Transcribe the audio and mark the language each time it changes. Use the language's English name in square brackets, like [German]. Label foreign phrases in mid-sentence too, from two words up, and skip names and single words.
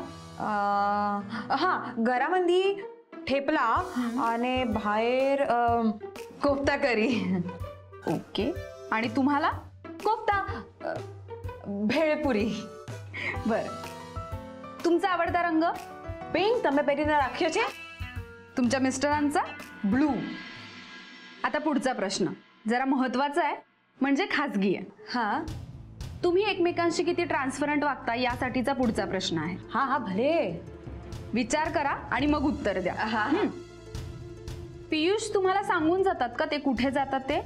[Marathi] हा, घरामध्ये ठेपला आणि बाहेर कोफ्ता करी. ओके. आणि तुम्हाला? कोफ्ता, भेळपुरी. बरं. तुमचा आवडता रंग? पिंक. [Gujarati] તમે પહેરીને રાખ્યો છે? [Marathi] तुमच्या मिस्टरांचा? ब्लू. आता पुढचा प्रश्न जरा महत्वाचा आहे, म्हणजे खाजगी आहे. हा. तुम्ही एकमेकांशी किती ट्रान्सपरंट वागता यासाठीचा पुढचा प्रश्न आहे. हा हा, भले. विचार करा आणि मग उत्तर द्या. पियुष तुम्हाला सांगून जातात का ते कुठे जातात ते?